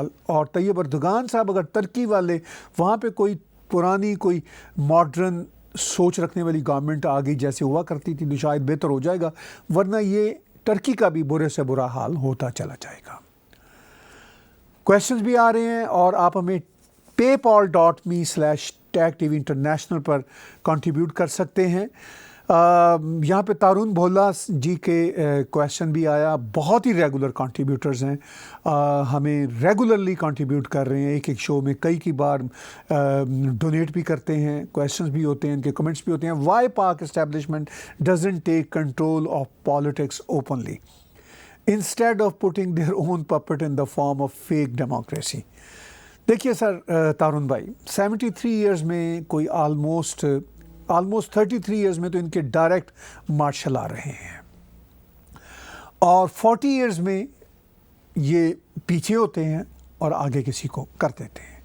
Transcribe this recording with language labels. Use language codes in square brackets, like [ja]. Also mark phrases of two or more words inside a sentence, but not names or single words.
[ur] اور طیب اردوغان صاحب اگر ترکی والے وہاں پہ کوئی پرانی کوئی ماڈرن سوچ رکھنے والی گورنمنٹ آ گئی جیسے ہوا کرتی تھی تو شاید بہتر ہو جائے گا، ورنہ یہ ٹرکی کا بھی برے سے برا حال ہوتا چلا جائے گا. کویشچنز بھی آ رہے ہیں اور آپ ہمیں paypal.me/TagTV International پر کنٹریبیوٹ کر سکتے ہیں. یہاں پہ تارون بھولا جی کے کویشچن بھی آیا. بہت ہی [en] regular contributors [ur] ہیں، ہمیں [en] regularly contribute [ur] کر رہے ہیں، ایک شو میں کئی بار ڈونیٹ بھی کرتے ہیں. کویشچنز بھی ہوتے ہیں، ان کے کمنٹس بھی ہوتے ہیں. [en] Why Pak establishment doesn't take control of politics openly instead of putting their own puppet in the form of fake democracy. [ur] دیکھیے سر تارون بھائی، 73 ایئرز میں کوئی آلموسٹ 33 ایئرز میں تو ان کے [en] direct martial [ur] آ رہے ہیں، اور 40 ایئرز میں یہ پیچھے ہوتے ہیں اور آگے کسی کو کر دیتے ہیں.